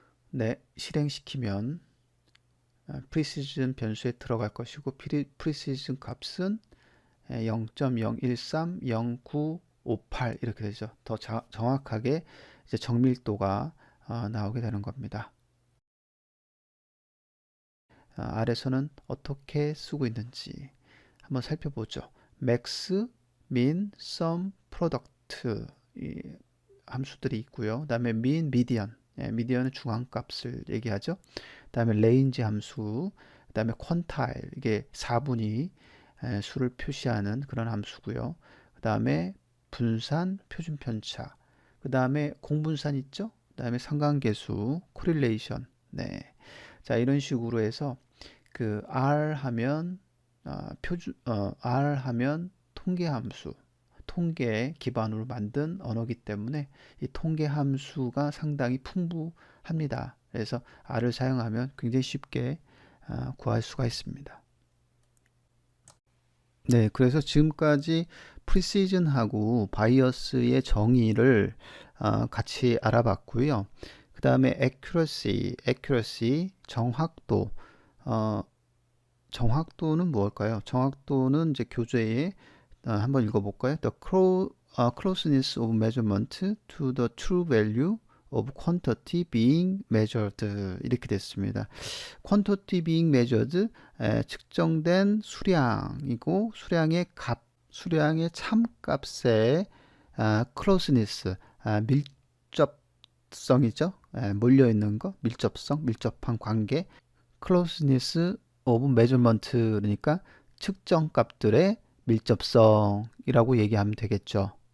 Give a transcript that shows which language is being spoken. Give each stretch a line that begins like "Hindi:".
Korean: 네, 실행시키면 precision 변수에 들어갈 것이고, precision 값은 0.013, 0958 이렇게 되죠. 더 정확하게 이제 정밀도가 나오게 되는 겁니다. 아래서는 어떻게 쓰고 있는지 한번 살펴보죠. max, min, sum, product 이 함수들이 있고요. 그다음에 mean, median 미디언은 중앙값을 얘기하죠. 그 다음에 레인지 함수, 그 다음에 퀀타일, 이게 4분위 수를 표시하는 그런 함수고요. 그 다음에 분산, 표준 편차, 그 다음에 공분산 있죠. 그 다음에 상관계수, 코릴레이션. 네. 자, 이런 식으로 해서 그 R 하면 R 하면 통계 함수, 통계 기반으로 만든 언어이기 때문에 이 통계 함수가 상당히 풍부합니다. 그래서 R을 사용하면 굉장히 쉽게 구할 수가 있습니다. 네, 그래서 지금까지 프리시즌하고 바이어스의 정의를 같이 알아봤고요. 그 다음에 accuracy, 정확도. 정확도는 무엇일까요? 정확도는 이제 교재에 한번 읽어볼까요?
English: The closeness of measurement to the true value of quantity being measured,
Korean: 이렇게 됐습니다.
English: quantity being measured,
Korean: 측정된 수량이고 수량의 참값의 closeness, 밀접성이죠. 몰려있는 거, 밀접한 관계.
English: closeness of measurement,
Korean: 그러니까 측정값들의 밀접성이라고 얘기하면 되겠죠.